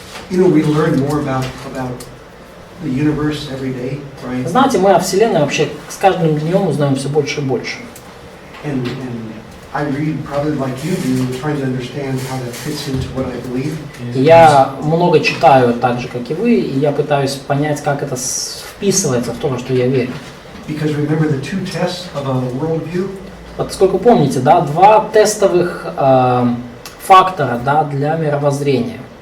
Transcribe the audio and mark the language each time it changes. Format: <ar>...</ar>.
<en>You know, we learn more about the universe every day, right?</en> <ru>Знаете, мы о Вселенной вообще с каждым днем узнаем все больше и больше.</ru> <en>And I read probably like you do, trying to understand how that fits into what I believe.</en> <ru>Я много читаю, так же как и вы, и я пытаюсь понять, как это вписывается в то, что я верю.</ru> <en>Because remember the two tests of a worldview.</en> <ru>Поскольку помните, да, два тестовых фактора, да, для мировоззрения.</ru>